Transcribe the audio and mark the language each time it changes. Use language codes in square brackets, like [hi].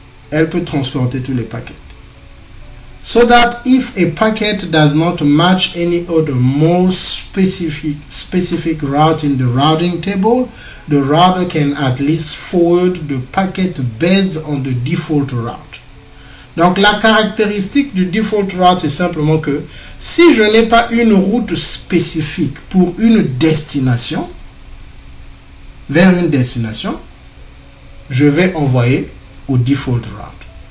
[fr] Elle peut transporter tous les paquets. [en] So that if a packet does not match any other more specific route in the routing table, the router can at least forward the packet based on the default route. [fr] Donc la caractéristique du default route, c'est simplement que si je n'ai pas une route spécifique pour une destination, vers une destination, je vais envoyer au default route.